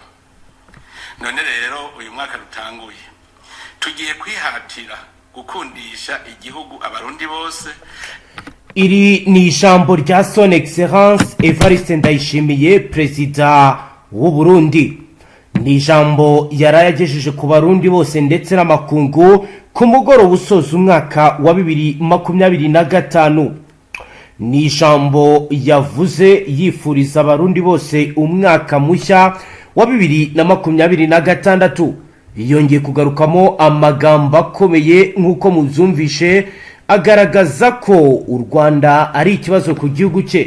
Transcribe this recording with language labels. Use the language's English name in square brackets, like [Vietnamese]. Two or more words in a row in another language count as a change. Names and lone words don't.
[Rundi] None rero uyu mwaka rutanguye tugiye kwihatira gukundisha igihugu abarundi bose. Iri ni ijambo rya [French] Son Excellence [Rundi] Evariste Ndayishimiye, Perezida w'u Burundi. Ni ijambo yarayagejeje ku barundi bose ndetse n'amakungu ku mugoroba usoza umwaka wa 2025. Ni ijambo yavuze yifuriza abarundi bose umwaka mushya wa 2026. Yongeye kugarukamo amagambo akomeye nk'uko muzumvishe, agaragaza ko u Rwanda ari ikibazo ku gihugu cye.